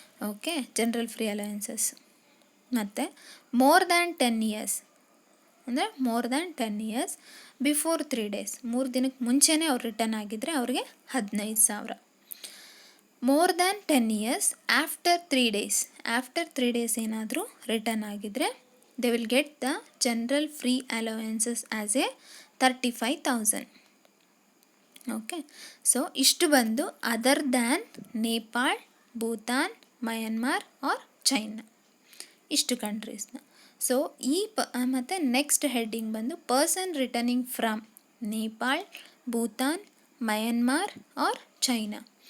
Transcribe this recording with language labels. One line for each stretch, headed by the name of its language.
Kannada: Okay, general free allowances. ಮತ್ತು more than 10 years ಅಂದರೆ
English: more than 10 years before 3 days,
Kannada: 3 ದಿನಕ್ಕೆ ಮುಂಚೆನೇ ಅವ್ರು ರಿಟರ್ನ್ ಆಗಿದ್ದರೆ ಅವ್ರಿಗೆ 15,000.
English: more than 10 years after 3 days, after 3 days
Kannada: ಏನಾದರೂ ರಿಟರ್ನ್ ಆಗಿದ್ದರೆ
English: they will get the general free allowances as a 35,000.
Kannada: Okay, so ಇಷ್ಟು ಬಂದು other than Nepal, Bhutan, Myanmar R China, ಇಷ್ಟು ಕಂಟ್ರೀಸ್ನ. ಸೊ ಈ ಮತ್ತು ನೆಕ್ಸ್ಟ್ ಹೆಡ್ಡಿಂಗ್ ಬಂದು person returning from Nepal, Bhutan, Myanmar R China.